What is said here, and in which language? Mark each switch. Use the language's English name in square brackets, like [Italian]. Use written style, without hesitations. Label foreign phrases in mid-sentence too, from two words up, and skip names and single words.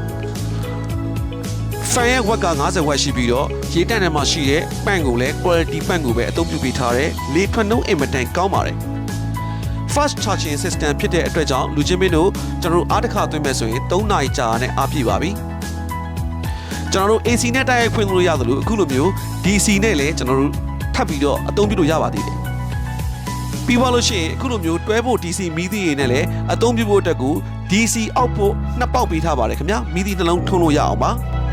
[Burmese] fan ရဲ့ watt က50 watt ရှိပြီးတော့ရေတန့်ထဲမှာရှိတဲ့ပန့်ကိုလည်း quality ပန့်ကိုပဲအသုံးပြုပေးထားတဲ့လေထွက်နှုန်းအ င်မတန်ကောင်းပါတယ် [English] fast charging system [Burmese] ဖြစ်တဲ့အတွက်ကြောင့်လူချင်းမင်းတို့ကျွန်တော်တို့အားတစ်ခါသွင်းမဲ့ဆိုရင်3နာရီကြာနဲ့အားပြည့်ပါပြီကျွန်တော်တို့ AC နဲ့တိုက်ရိုက်ဖွင့်လို့ရသလိုအခုလိုမျိုး DC နဲ့လည်းကျွန်တော်တို့ထပ်ပြီးတော့အသုံးပြုလို့ရပါသေးတယ်ပြီးပါလို့ရှိရင်အခုလိုမျိုးတွဲဖို့ DC မီးသီးရည်နဲ့လည်းအသုံးပြုဖို့အတွက်ကို DC အောက်ဖို့နှစ်ပေါက်ပေးထားပါတယ်ခင်ဗျာမီးသီးနှလုံးထုံးလို့ရအောင်ပါ